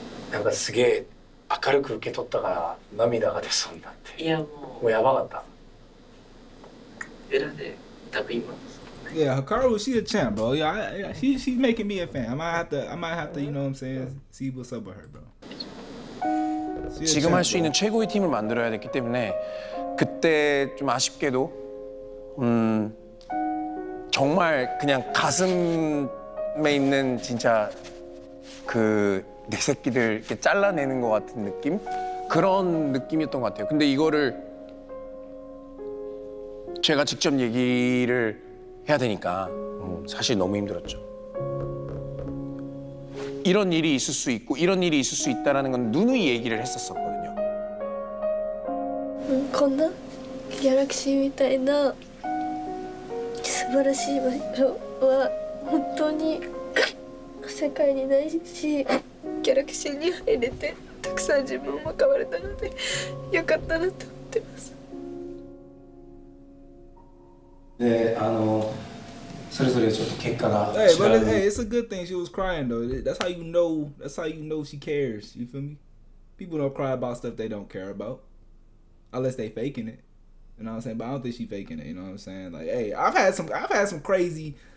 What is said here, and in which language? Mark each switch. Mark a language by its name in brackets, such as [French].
[Japanese] Like すげえ明るく受け取ったから涙が出そうになって。いやもうやばかった。裏で多分今。 [English] Yeah, Hikaru, she a champ, bro. Yeah, she's making me a fan. I might have to, you know what I'm saying, see what's up with her, bro. [Korean] 지금 할 수 있는 최고의 팀을 만들어야 됐기 때문에 그때 좀 아쉽게도 정말 그냥 가슴에 있는 진짜 그 내 새끼들 이렇게 잘라내는 것 같은 느낌? 그런 느낌이었던 것 같아요. 근데 이거를 제가 직접 얘기를 해야 되니까 사실 너무 힘들었죠. 이런 일이 있을 수 있고 이런 일이 있을 수 있다라는 건 누누이 얘기를 했었거든요. [Japanese] こんなギャラクシーみたいな素晴らしい場所は本当に世界にないし、ギャラクシーに入れてたくさん自分も変われたのでよかったなと思ってます。で、それぞれちょっと結果が。 [English] Hey, but it's a good thing she was crying though. That's how you know. That's how you know she cares. You feel me? People don't cry about stuff they don't care about, unless they faking it. You know what I'm saying? But I don't think she faking it. You know what I'm saying? Like, hey, I've had some crazy